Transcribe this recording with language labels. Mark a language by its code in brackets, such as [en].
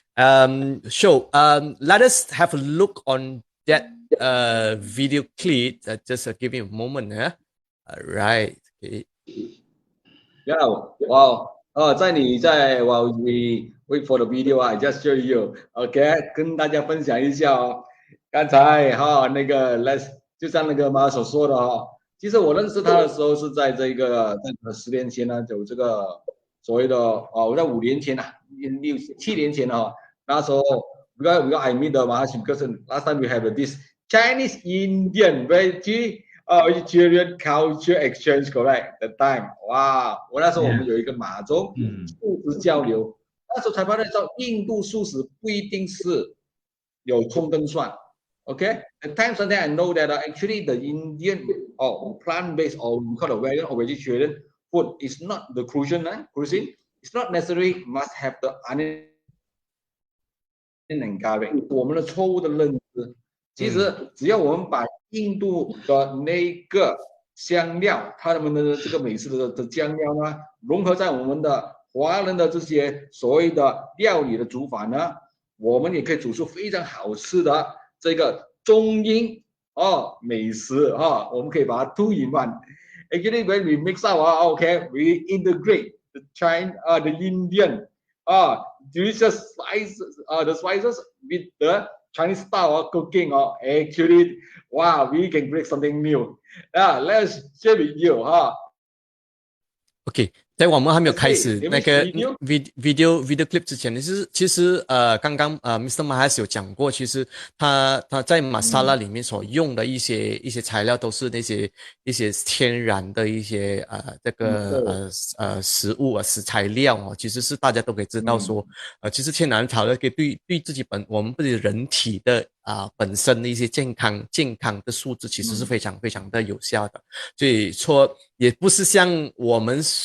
[en] Let us have a look on that video clip. Just give me a moment here. All right. Okay. Yeah. Wow. While we wait for the video, I just show you. [zh] OK， 跟大家分享一下哦。刚才那个 就像那个马所说的其实我认识他的时候是在这个10年前呢，有这个所谓的我在5年前7年前那时候 [en] because I meet the Mahesh because last time we have this Chinese Indian vegetarian culture exchange, correct? That time， [zh] 哇，我那时候我们有一个马中素食交流，那时候才发现到印度素食不一定是有葱跟蒜。 [en] Okay, at times sometimes I know that actually the Indian or plant-based or we call it vegan or vegetarian food is not the cuisine. It's not necessarily must have the onion and garlic。 [zh] 我们的错误的认知，其实只要我们把印度的那个香料，他们的这个美式的香料呢，融合在我们的华人的这些所谓的料理的煮法呢，我们也可以煮出非常好吃的这个中英美食我们可以把它 two in one。 [en] Actually, when we mix up, okay, we integrate the Chinese, the Indian, delicious spices, the spices with the Chinese style of cooking. Actually, wow, we can create something new. Let's share with you. [zh] OK， 在我们还没有开始那个 video clip 之前，其实刚刚Mr Mahesh 有讲过，其实他在masala里面所用的一些材料都是一些天然的一些这个食物食材料其实是大家都可以知道说其实天然材料可以对自己我们自己人体的本身的一些健康的素质其实是非常非常的有效的，所以说也不是像我们